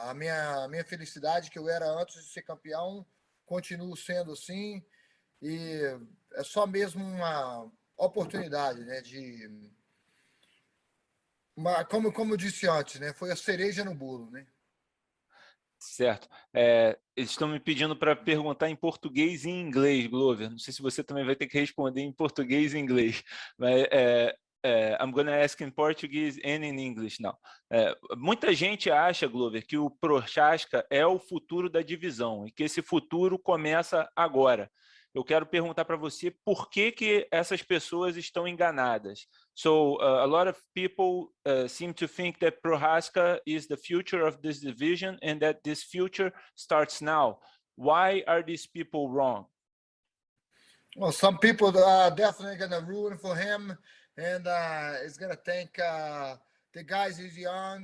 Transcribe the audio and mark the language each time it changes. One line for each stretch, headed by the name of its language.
Portuguese: A minha felicidade que eu era antes de ser campeão, continuo sendo assim e é só mesmo uma oportunidade, né, como eu disse antes, né, foi a cereja no bolo, né? Certo. Eles estão me pedindo para perguntar em português e em inglês, Glover. Não sei se você também vai ter que responder em português e inglês. Mas,
English: I'm going to ask in Portuguese and in English now.
Portuguese: Muita gente acha, Glover, que o Prochazka é o futuro da divisão e que esse futuro começa agora. Eu quero perguntar para você por que essas pessoas estão enganadas.
English: So a lot of people seem to think that Prochazka is the future of this division and that this future starts now. Why are these people wrong? Well, some people are definitely going to ruin for him, and it's going to thank the guys. He's young.